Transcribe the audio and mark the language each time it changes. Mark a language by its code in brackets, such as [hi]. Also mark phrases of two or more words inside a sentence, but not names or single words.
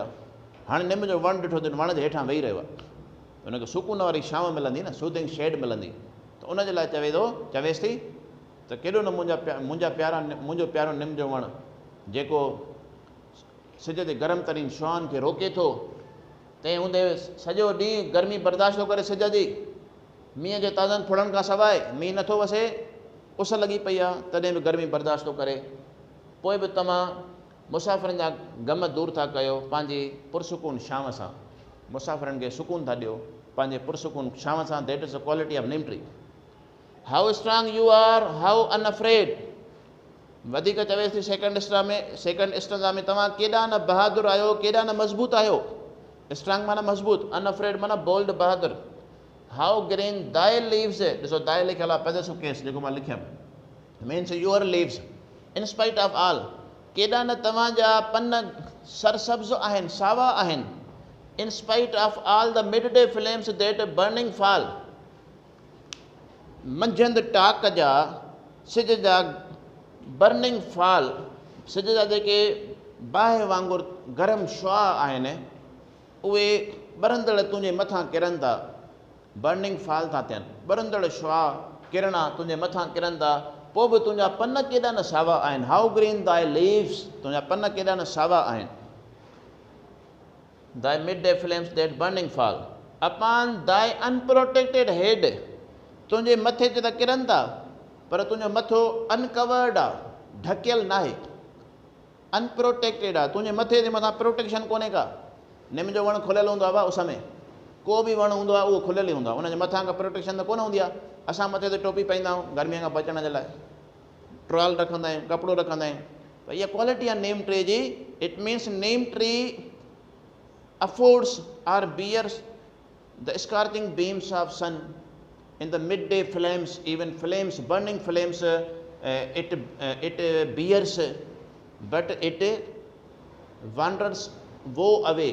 [sd] हाणे निम जो वणु ॾिठो त वण जे हेठां वेही रहियो आहे, हुनखे सुकून वारी छांव मिलंदी न, [en] soothing shade [sd] मिलंदी, त उनजे लाइ चवेसि थी त केॾो न मुंहिंजो प्यारो निम जो वणु जेको सिज जे गरम तरीन शुआनि खे रोके थो, तंहिं हूंदे सॼो ॾींहुं गर्मी बर्दाश्त थो करे सिज जी, मींहं जे ताज़नि फुड़नि खां सवाइ मींहुं नथो वसे, उस लॻी पई आहे तॾहिं बि गर्मी बर्दाश्त थो करे। पोइ बि तव्हां मुसाफ़िरनि जा ग़म दूर था कयो पंहिंजी पुरसुकून छांव सां, मुसाफ़िरनि खे सुकून था ॾियो पंहिंजे पुरसुकून छांव सां। [en] That is the quality of neem tree. How strong you are, how unafraid, [sd] वधीक चवेसि थी [en] second stanza [sd] में तव्हां केॾा न बहादुर आहियो, केॾा न मज़बूत आहियो। स्ट्रांग माना मज़बूत, अनअफ्रेड माना बोल्ड, बहादुर। [en] How green thy leaves, [sd] ॾिसो दाई लिखियलु आहे [en] possessive case [sd] जेको मां लिखियमि, [en] means your leaves in spite of all, [sd] केॾा न तव्हांजा पन सरसब्ज़ आहिनि, सावा आहिनि। [en] In spite of all the midday flames that burning fall, [sd] मंझंदि टाक जा सिज जा [en] burning fall, [sd] सिज जा जेके बाहि वांगुरु गरम शुआ आहिनि उहे ॿरंदड़ तुंहिंजे मथां किरनि था, [en] burning fall [sd] था थियनि, ॿरंदड़ शुआ किरणा तुंहिंजे मथां किरनि था, पोइ बि तुंहिंजा पन केॾा न सावा आहिनि। [en] How green thy leaves, [sd] तुंहिंजा पन केॾा न सावा आहिनि। [en] Thy midday flames that burning fall upon thy unprotected head, [sd] तुंहिंजे मथे ते त किरनि था पर तुंहिंजो मथो अनकवर्ड आहे, ढकियल न आहे, अनप्रोटेक्टेड आहे, तुंहिंजे मथे जे मथां प्रोटेक्शन कोन्हे का। निम जो वणु खुलियलु हूंदो आहे भाउ उस में, को बि वणु हूंदो आहे उहो खुलियल ई हूंदो आहे, उनजे मथां खां प्रोटेक्शन त कोन हूंदी आहे। असां मथे ते टोपी पाईंदा आहियूं गर्मीअ खां बचण जे लाइ, ट्रॉल रखंदा आहियूं, कपिड़ो रखंदा आहियूं, त इहा क्वालिटी आहे [en] neem tree [sd] जी। [en] It means neem tree affords or bears the scorching beams of sun in the midday flames, even flames, burning flames, it bears, but it wanders woe away.